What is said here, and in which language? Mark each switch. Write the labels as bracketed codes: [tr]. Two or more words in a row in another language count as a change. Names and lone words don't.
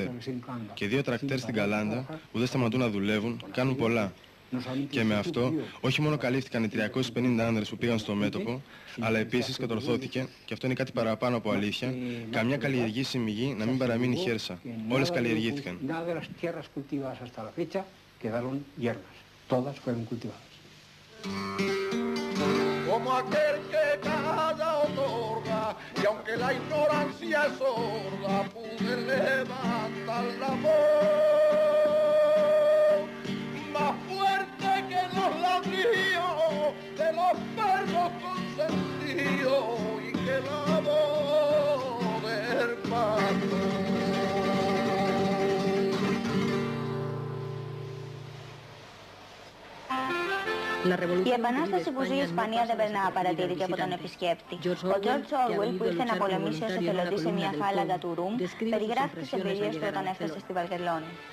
[el] Και 2 τρακτέρ στην Καλάντα που δεν σταματούν να δουλεύουν, κάνουν πολλά. Και με αυτό, όχι μόνο καλύφθηκαν οι 350 άνδρες που πήγαν στο μέτωπο, αλλά επίσης κατορθώθηκε, και αυτό είναι κάτι παραπάνω από αλήθεια, καμιά καλλιεργήσιμη γη να μην παραμείνει χέρσα. Όλες καλλιεργήθηκαν. [es] Como aquel que cada otorga, y aunque la ignorancia es sorda, pude levantar la voz, más fuerte que los ladrillos de los perros consentidos, y que la voz del pastor. [el] Η επανάσταση που ζει η Ισπανία δεν περνά απαρατήρητη από τον επισκέπτη. Ο George Orwell, που ήρθε να πολεμήσει ως εθελοντής σε μια φάλαγγα του Ρουμ, περιγράφει τις εμπειρίες του όταν έφτασε στη Βαρκελόνη.